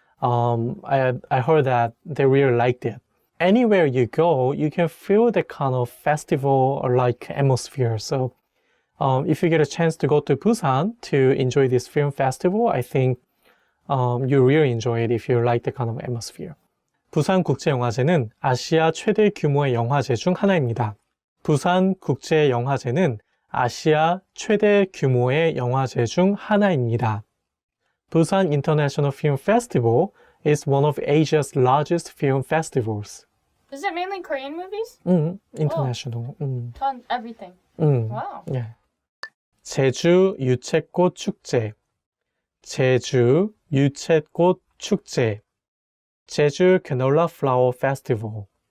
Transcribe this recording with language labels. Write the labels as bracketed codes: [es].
[en] I heard that they really liked it. Anywhere you go, you can feel the kind of festival or like atmosphere. So if you get a chance to go to Busan to enjoy this film festival, I think you really enjoy it if you like the kind of atmosphere. [ko] 부산국제영화제는 아시아 최대 규모의 영화제 중 하나입니다. 부산 국제영화제는 아시아 최대 규모의 영화제 중 하나입니다. [en] Busan International Film Festival is one of Asia's largest film festivals. Is it mainly Korean movies? International. On everything. Wow. [ko] Yeah. 제주 유채꽃 축제. 제주 유채꽃 축제. 제주 Canola Flower Festival.